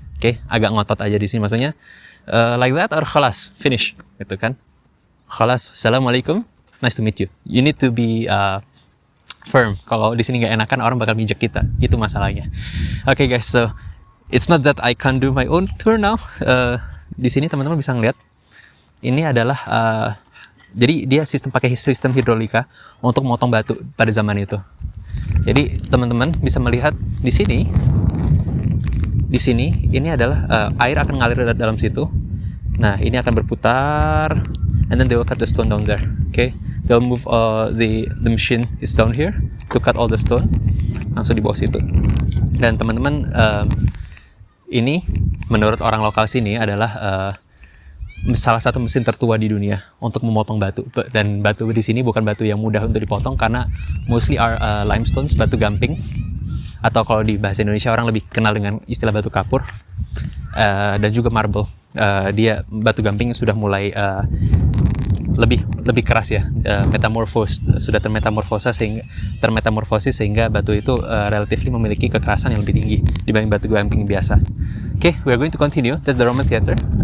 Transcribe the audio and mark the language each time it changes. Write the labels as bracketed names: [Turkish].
[Indonesian] Oke, agak ngotot aja di sini maksudnya. [English] Like that or khalas, finish [Indonesian] gitu kan. [English] Khalas, assalamualaikum, nice to meet you. You need to be firm. [Indonesian] Kalau di sini nggak enakan, orang bakal mijek kita. Itu masalahnya. [English] Oke guys, so it's not that I can't do my own tour now. [Indonesian] Di sini teman-teman bisa ngeliat. Ini adalah jadi dia pakai sistem hidrolika untuk memotong batu pada zaman itu. Jadi teman-teman bisa melihat di sini ini adalah air akan ngalir ke dalam situ. Nah, ini akan berputar, [English] and then they will cut the stone down there. Okay, they'll move the machine is down here to cut all the stone, [Indonesian] langsung di bawah situ. Dan teman-teman, ini menurut orang lokal sini adalah salah satu mesin tertua di dunia untuk memotong batu. Dan batu di sini bukan batu yang mudah untuk dipotong karena [English] mostly are limestones, [Indonesian] batu gamping, atau kalau di bahasa Indonesia orang lebih kenal dengan istilah batu kapur, dan juga marble. Dia batu gamping sudah mulai lebih keras ya, sudah termetamorfosis sehingga batu itu relatively memiliki kekerasan yang lebih tinggi dibanding batu gamping biasa. [English] Oke, we are going to continue. That's the Roman Theater.